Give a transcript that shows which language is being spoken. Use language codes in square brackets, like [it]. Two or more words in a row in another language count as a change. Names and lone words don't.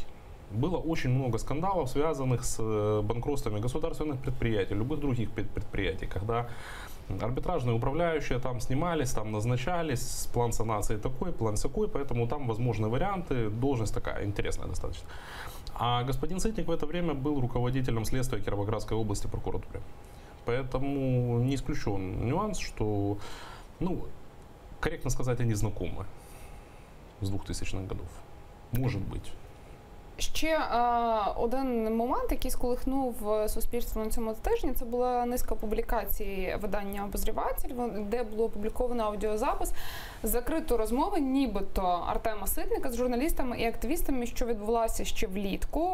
[ru] Было очень много скандалов, связанных с банкротствами государственных предприятий, любых других предприятий, когда арбитражные управляющие там снимались, там назначались, план санации такой, план сякой, поэтому там возможны варианты, должность такая интересная достаточно. А господин Сытник в это время был руководителем следствия Кировоградской области прокуратуры. Поэтому не исключен нюанс, что, корректно сказать, они знакомы с 2000-х годов. Может быть. [uk] Ще один момент, який сколихнув суспільство на цьому тижні, це була низка публікацій видання «Обозріватель», де було опубліковано аудіозапис закритої розмови нібито Артема Ситника з журналістами і активістами, що відбулася ще влітку.